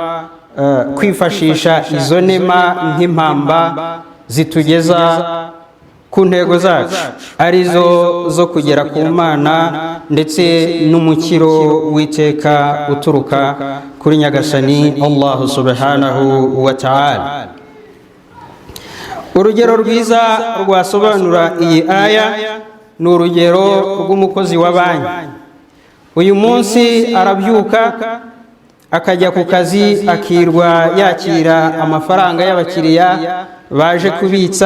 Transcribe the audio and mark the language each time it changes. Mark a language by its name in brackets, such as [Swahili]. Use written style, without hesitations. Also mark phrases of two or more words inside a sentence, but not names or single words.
[Kinyarwanda] kwifashisha izo nema nk'impamba zitugeza ku ntego zacu, arizo zo kugera ku Mana ndetse n'umukiro w'iteka uturuka kuri nyagasani [Arabic] الله سبحانه وتعالى. [Kinyarwanda] Urugero rwiza rwasobanura iyi aya ni urugero rw'umukozi wa banki. Uyu munsi arabyuka akajya ku kazi, akirwa yakira amafaranga y'abakiriya baje kubitsa.